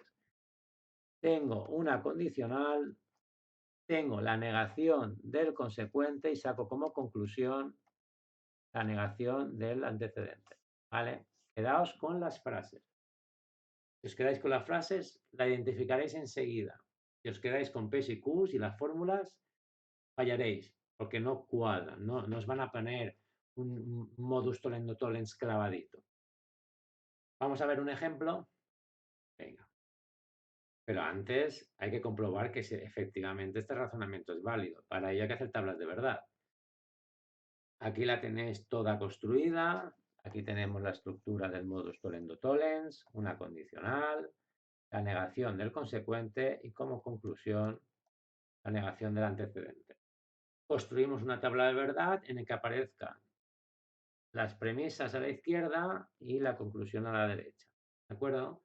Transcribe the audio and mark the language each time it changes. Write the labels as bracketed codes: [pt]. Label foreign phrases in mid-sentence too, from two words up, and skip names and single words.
[es] Tengo una condicional, tengo la negación del consecuente y saco como conclusión la negación del antecedente. ¿Vale? Quedaos con las frases. Si os quedáis con las frases, la identificaréis enseguida. Si os quedáis con P's y Q's y las fórmulas, fallaréis, porque no cuadran, no os van a poner un [la] modus tollendo tollens [es] clavadito. Vamos a ver un ejemplo. Venga. Pero antes hay que comprobar que si efectivamente este razonamiento es válido. Para ello hay que hacer tablas de verdad. Aquí la tenéis toda construida. Aquí tenemos la estructura del [la] modus tollendo tollens, [es] una condicional, la negación del consecuente y como conclusión la negación del antecedente. Construimos una tabla de verdad en la que aparezcan las premisas a la izquierda y la conclusión a la derecha. ¿De acuerdo?